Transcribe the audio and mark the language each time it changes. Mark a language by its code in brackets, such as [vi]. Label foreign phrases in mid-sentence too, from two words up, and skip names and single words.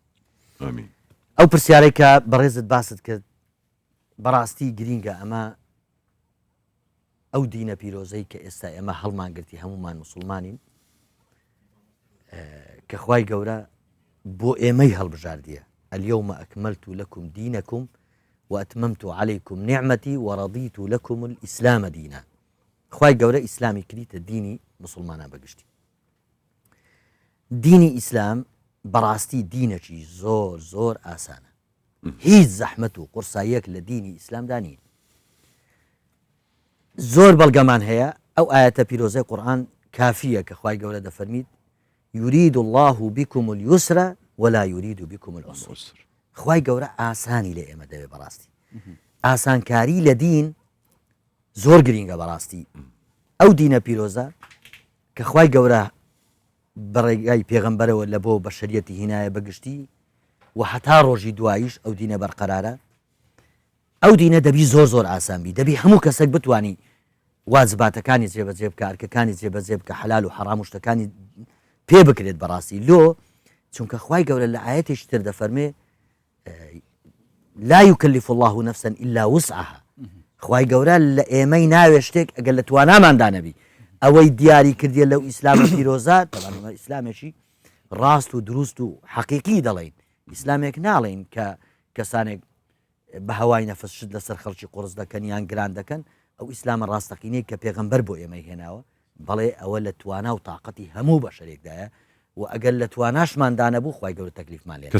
[ckb] ئامین. ئەو پرسیارەی کە بەڕێزت باست کرد بەڕاستی گرینگە ئەمە ئەو دینە پیرۆزەی کە ئێستا ئێمە هەڵمانگرتی هەمومان مسلمانین کە خوای گەورە بۆ ئێمەی هەڵبژاردیە [ar] اليوم أكملت لكم دينكم وأتممت عليكم نعمتي ورضيت لكم الإسلام دينا. [ckb] خوای گەورە ئیسلامی کردیتە دینی مسلمانان بەگشتی. دینی ئیسلام بەڕاستی دینێکی زۆر زۆر ئاسانە. هیچ زەحمەت و قورساییەک لە دینی ئیسلامدا نییە. زۆر بەڵگەمان هەیە ئەو ئاەتە پیرۆزەی قورئان کافیە کە خوای گەورە دەفەرمید [ar] يريد الله بكم اليسر ولا يريد بكم العسر. [ckb] خوای گەورە ئاسانی لە ئێمە دەوێ بەڕاستی. ئاسانکاری لە دین زۆر گرینگە بەڕاستی. ئەو دینە پیرۆزە کە خوای گەورە بەڕێگای پێغەمبەرەوە لە بۆ بەشەریەتی هینایە بەگشتی و حتا ڕۆژی دواییش ئەو دینە بەرقەرارە ئەو دینە دەبی زۆر زۆر ئاسان بی دەبی هەموو کەسێک بتوانی واجباتەکانی جێبەجێ بکە ئەرکەکانی جێبەجێ بکە حەلال و حەرام و شتەکانی پێ بکرێت بەڕاستی لۆ چونکە خوای گەورە لە ئاەتێکی تر دەفەرمێ [ar] لا يكلف الله نفسا إلا وسعها. [ckb] خوای گەورە لە ئێمەی ناوێ شتێک ئەگەر لە تواناماندا نەبی ئەوەی دیاری کردیە لەو ئیسلامە پیرۆزە تەبانەوە ئیسلامێکی ڕاست و دروست و حەقیقی دەڵێن ئیسلامێک ناڵێن کە کەسانێک بە هەوای نەفس شت لەسەر خەڵکی قورس دەکەن یان گران دەکەن ئەو ئیسلامە ڕاستەقینەی کە پێغەمبەر بۆ ئێمەی هێناوە بەڵێ ئەوە لە توانا و تااقەتی هەموو بەشەرێکدایە و ئەگەر لە تواناشماندا نەبوو خوای گەورە تەکلیفمان لێ